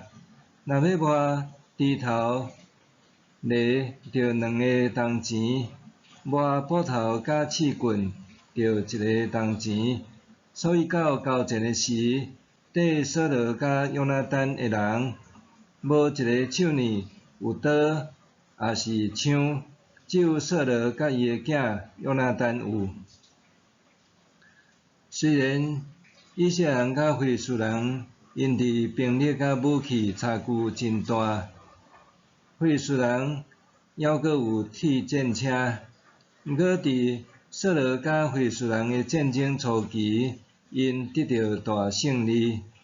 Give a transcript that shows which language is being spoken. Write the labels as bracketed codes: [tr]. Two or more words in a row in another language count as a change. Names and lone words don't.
[nan] 若要磨猪头、犁着2个铜钱，磨斧头甲刺棍着1个铜钱。所以到交战的时，缀扫罗甲约拿单的人，无一个手呢有刀也是枪，只有扫罗甲伊的囝约拿单有。虽然以色列人甲非利士人因伫兵力甲武器差距真大，非利士人还阁有铁战车，毋过伫扫罗甲非利士人的战争初期，因得到大胜利。